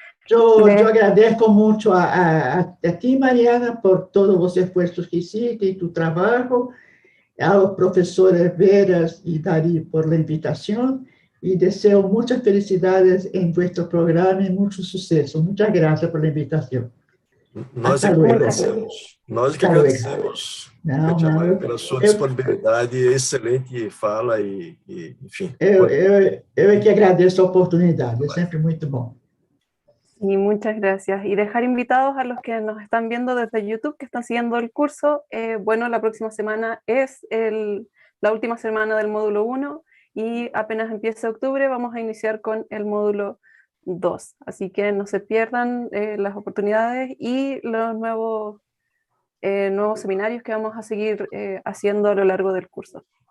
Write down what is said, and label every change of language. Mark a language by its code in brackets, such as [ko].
[es] Yo agradezco mucho a ti, Mariana, por todos los esfuerzos que hiciste y tu trabajo, a los profesores Veras y Dari por la invitación, y deseo muchas felicidades en vuestro programa y mucho suceso. Muchas gracias por la invitación. [pt] Nós é que agradecemos. Nós é que agradecemos, pela sua disponibilidade, excelente fala e enfim. Eu é que agradeço a oportunidade, é sempre muito bom. [es] Y muchas gracias. Y dejar invitados a los que nos están viendo desde YouTube, que están siguiendo el curso. Bueno, la próxima semana es la última semana del módulo 1 y apenas empiece octubre vamos a iniciar con el módulo 2. Así que no se pierdan las oportunidades y los nuevos seminarios que vamos a seguir haciendo a lo largo del curso.